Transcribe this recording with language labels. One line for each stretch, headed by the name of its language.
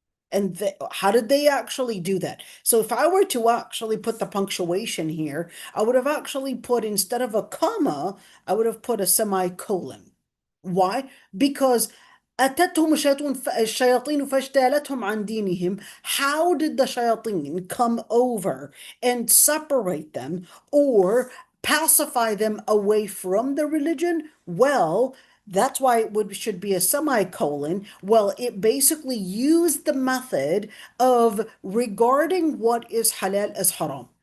English: And how did they actually do that? So if I were to actually put the punctuation here, I would have actually put, instead of a comma, I would have put a semicolon. Why?
Arabic: Because أتتهم الشياطين فاجتالتهم عن دينهم.
English: How did the shayateen come over and separate them or pacify them away from the religion? Well, that's why it should be a semicolon. Well, it basically used the method of regarding what is halal as haram.